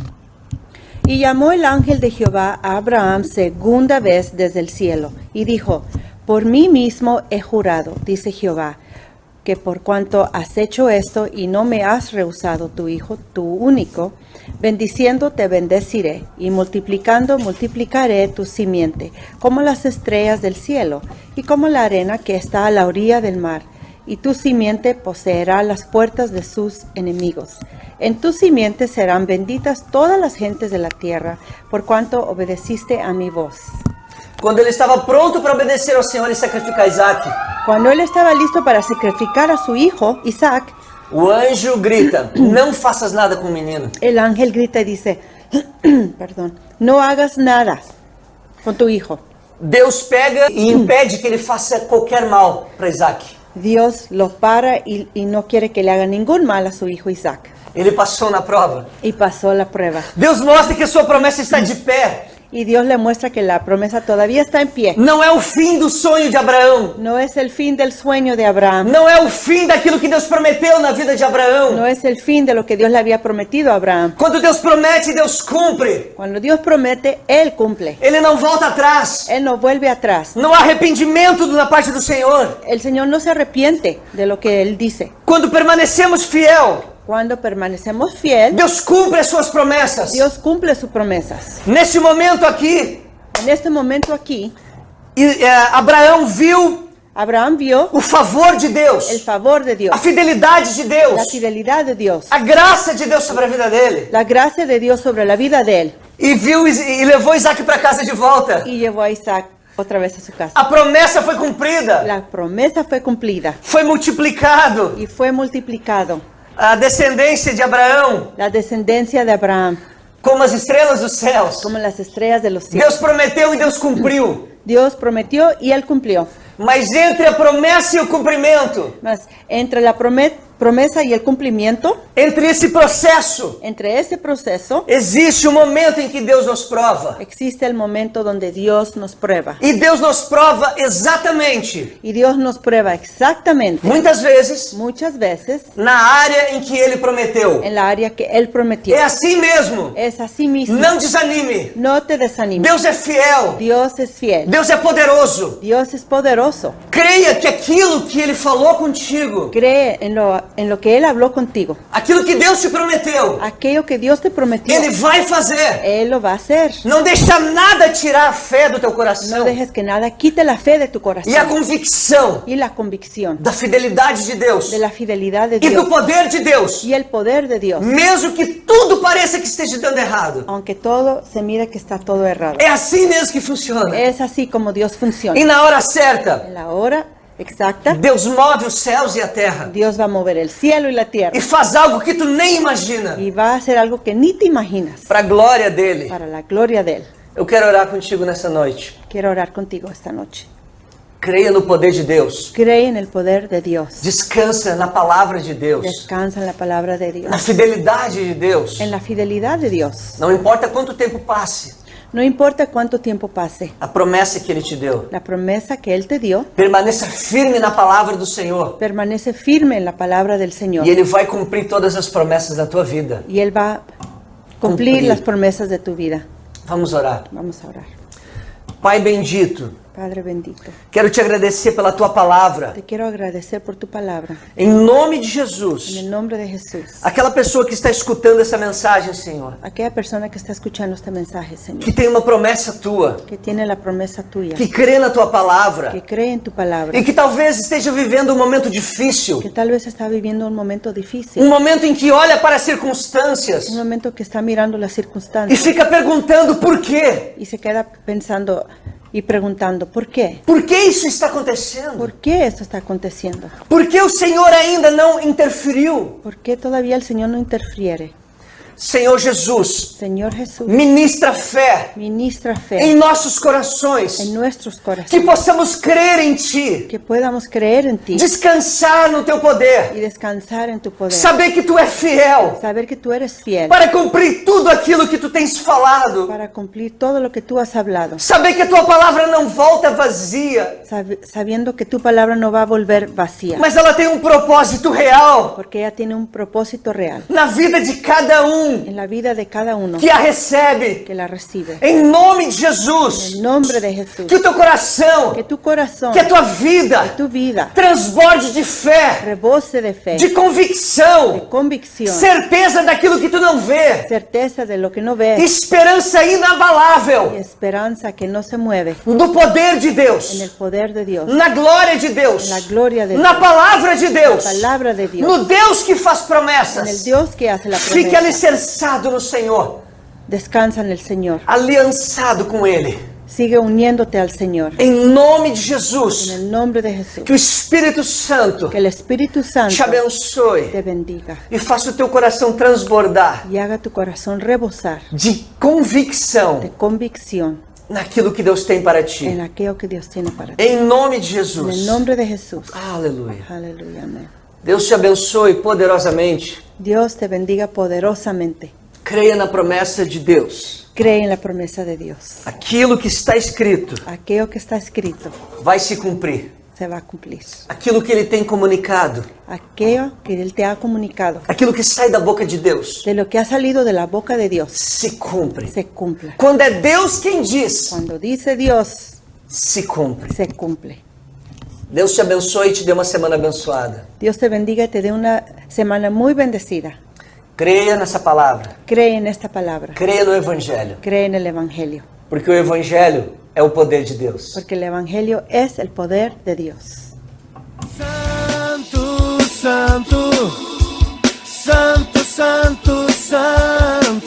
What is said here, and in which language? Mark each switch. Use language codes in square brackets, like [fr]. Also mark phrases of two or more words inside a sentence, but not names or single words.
[es] Y llamó el ángel de Jehová a Abraham segunda vez desde el cielo, y dijo, por mí mismo he jurado, dice Jehová, que por cuanto has hecho esto y no me has rehusado tu hijo, tu único, bendiciendo te bendeciré, y multiplicando multiplicaré tu simiente, como las estrellas del cielo, y como la arena que está a la orilla del mar. Y tu simiente poseerá las puertas de sus enemigos. En tu simiente serán benditas todas las gentes de la tierra, por cuanto obedeciste a mi voz. [pt] Quando ele estava pronto para obedecer ao Senhor e sacrificar Isaac, [es] Cuando él estaba listo para sacrificar a su hijo, Isaac, [pt] o anjo grita, não faças nada com o menino. [es] el ángel grita y dice, perdón, no hagas nada con tu hijo. [pt] Deus pega e impede que ele faça qualquer mal para Isaac. [es] Dios lo para y no quiere que le haga ningún mal a su hijo Isaac. [pt] Ele passou na prova. [es] Y pasó la prueba. [pt] Deus mostra que a sua promessa está de pé. [es] Y Dios le muestra que la promesa todavía está en pie. [pt] Não é o fim do sonho de Abraão. [es] No es el fin del sueño de Abraham. [pt] Não é o fim daquilo que Deus prometeu na vida de Abraão. [es] No es el fin de lo que Dios le había prometido a Abraham. [pt] Quando Deus promete, Deus cumpre. [es] Cuando Dios promete, Él cumple. [pt] Ele não volta atrás. [es] Él no vuelve atrás. [pt] Não há arrependimento na parte do Senhor. [es] El Señor no se arrepiente de lo que Él dice. [pt] Quando permanecemos fiel, [es] Cuando permanecemos fiel, [pt] Deus cumpre as suas promessas. [es] Dios cumple sus promesas. [pt] Neste momento aqui, [es] En este momento aquí, [pt] Abraão viu [es] Abraham vio [pt] o favor de Deus, [es] el favor de [pt] a [es] Dios, [pt] fidelidade de [es] la [pt] Deus, [es] fidelidad de Dios, [pt] a graça de Deus sobre a vida dele. [es] la gracia de Dios sobre la vida de él, [pt] E viu e levou Isaac para casa de volta. [es] y llevó a Isaac otra vez a su casa. [pt] A promessa foi cumprida, [es] La promesa fue cumplida [pt] foi multiplicado. [es] y fue multiplicado. [pt] A descendência de Abraão, [es] La descendencia de Abraham, [pt] como as estrelas dos céus. [es] como las estrellas de los [pt] Deus [es] cielos. [pt] prometeu e Deus cumpriu. [es] Dios prometió y él cumplió. [pt] Mas entre a promessa e o cumprimento, [es] Mas entre la promesa y el cumplimiento, [pt] entre esse processo, [es] entre ese proceso, [pt] existe um momento em que Deus nos prova. [es] existe el momento donde Dios nos prueba. [pt] E Deus nos prova exatamente, [es] Y Dios nos prueba exactamente, [pt] muitas vezes, [es] muchas veces, [pt] na área em que Ele prometeu. [es] en la área que Él prometió. [pt] É assim mesmo. [es] Es así mismo. [pt] Não desanime. [es] No te desanimes. [pt] Deus é fiel. [es] Dios es fiel. [pt] Deus é poderoso. [es] Dios es poderoso. [pt] Creia que aquilo que Ele falou contigo, [es] Cree en lo que Él habló contigo. [pt] aquilo que Deus te prometeu, [es] Aquello que Dios te prometió, [pt] Ele vai fazer. [es] Él lo va a hacer. [pt] Não deixa nada tirar a fé do teu [es] No [pt] coração [es] dejes que nada quite la fe de tu corazón [pt] e a convicção [es] y la convicción [pt] da fidelidade de Deus [es] de la fidelidad de [pt] e do [es] Dios [pt] poder de Deus, [es] y el poder de Dios, [pt] mesmo que tudo pareça que esteja dando errado. [es] aunque todo se mire que está todo errado. [pt] É assim mesmo que funciona. [es] Es así como Dios funciona. [pt] E na hora certa, [es] En la hora exacta, [pt] Deus move os céus e a terra [es] Dios va a mover el cielo y la tierra [pt] e faz algo que tu nem imagina, [es] y va a hacer algo que ni te imaginas [pt] para a glória dele. [es] para la gloria de Él. [pt] Eu quero orar contigo nessa noite. [es] Quiero orar contigo esta noche. [pt] Creia no poder de Deus. [es] Cree en el poder de Dios. [pt] Descansa na palavra de Deus, [es] Descansa en la palabra de [pt] na [es] Dios. [pt] fidelidade de Deus. [es] En la fidelidad de Dios. [pt] Não importa quanto tempo passe, [es] No importa cuánto tiempo pase. [pt] a promessa que Ele te deu. [es] La promesa que Él te dio, [pt] Permaneça firme na palavra do Senhor. [es] permanece firme en la palabra del Señor. [pt] E Ele vai cumprir todas as promessas da tua vida. [es] Y Él va a cumplir Cumplir. las promesas de tu vida. [pt] Vamos orar. [es] Vamos a orar. [pt] Pai bendito, [es] Padre bendito, [pt] quero te agradecer pela tua palavra. [es] te quiero agradecer por tu palabra. [pt] Em nome de [es] En [pt] Jesus. [es] el nombre de Jesús. [pt] Aquela pessoa que está escutando essa mensagem, Senhor, [es] Aquella persona que está escuchando este mensaje, Señor, [pt] que tem uma promessa tua, [es] que tiene la promesa tuya, [pt] que crê na tua palavra [es] que cree en tu palabra, [pt] e que talvez esteja vivendo um momento difícil, [es] que tal vez está viviendo un momento [pt] um [es] difícil, [pt] momento em que olha para as circunstâncias [es] un momento que está mirando las [pt] e [es] circunstancias [pt] fica perguntando por quê? [es] y se queda pensando y preguntando, ¿por qué? [pt] Por que isso está acontecendo? [es] ¿Por qué esto está aconteciendo? [pt] Por que o Senhor ainda não interferiu? [es] ¿Por qué todavía el Señor no interfiere? [pt] Senhor Jesus, [es] Señor Jesús, [pt] ministra fé [es] ministra [pt] em [es] fe [pt] nossos corações, [es] en nuestros [pt] que [es] corazones, [pt] possamos crer em Ti, [es] que podamos creer en ti [pt] descansar no Teu poder, [es] y descansar en tu poder, [pt] saber que Tu é fiel [es] saber que tú eres fiel [pt] para cumprir tudo aquilo que Tu tens falado, [es] para cumplir todo lo que tú has hablado, [pt] saber que a Tua palavra não volta vazia, [es] sabiendo que tu palabra no va a volver vacía, [pt] mas ela tem um propósito real [es] porque ella tiene un propósito real [pt] na vida de cada [es] en la vida de cada uno [pt] que a recebe. [es] que la recibe. [pt] Em nome de Jesus, [es] En nombre de Jesús, [pt] que o teu coração, [es] que tu corazón, [pt] que a tua vida [es] tu vida [pt] transborde de fé, [es] rebose de fe, [pt] de convicção, [es] de convicción, [pt] certeza daquilo que tu não vê, [es] certeza de lo que no ves [pt] esperança [es] y [pt] inabalável [es] esperanza que no se mueve [pt] do poder de [es] en el [pt] Deus, [es] poder de Dios, [pt] na glória de Deus, [es] en la gloria de [pt] na [es] Dios, [pt] palavra de Deus, [es] palabra de Dios, [pt] no Deus que faz [es] en el [pt] promessas. [es] Dios que hace la [pt] Fique [es] promesa. [pt] alicerçado no Senhor, [es] Descansa en el Señor. [pt] aliançado com Ele. [es] Sigue uniéndote al Señor. [pt] Em nome de [es] En [pt] Jesus, [es] el nombre de Jesús. [pt] que o Espírito Santo [es] Que el Espíritu Santo [pt] te abençoe [es] te bendiga [pt] e faça o teu coração transbordar [es] y haga tu corazón rebosar [pt] de convicção [es] de convicción [pt] naquilo que Deus tem para [es] en [pt] ti. [es] aquello que Dios tiene para ti. [pt] Em nome de [es] En [pt] Jesus. [es] el nombre de Jesús. [pt] Aleluia. [es] Aleluya, amén. [pt] Deus te abençoe poderosamente. [es] Dios te bendiga poderosamente. [pt] Creia na promessa de Deus. [es] Cree en la promesa de Dios. [pt] Aquilo que está escrito [es] Aquello que está escrito [pt] vai se cumprir. [es] se va a cumplir. [pt] Aquilo que Ele tem comunicado, [es] Aquello que Él te ha comunicado, [pt] aquilo que sai da boca de Deus, [es] de lo que ha salido de la boca de Dios, [pt] se cumpre. [es] se cumpla. [pt] Quando é Deus quem diz, [es] Cuando dice Dios, [pt] se cumpre. [es] se cumple. [pt] Deus te abençoe e te dê uma semana abençoada. [es] Dios te bendiga y te dé una semana muy bendecida. [pt] Creia nessa palavra. [es] Cree en esta palabra. [pt] Creia no Evangelho. [es] Cree en el Evangelio. [pt] Porque o Evangelho é o poder de Deus. [es] Porque el Evangelio es el poder de Dios. Santo, santo, santo, santo, santo.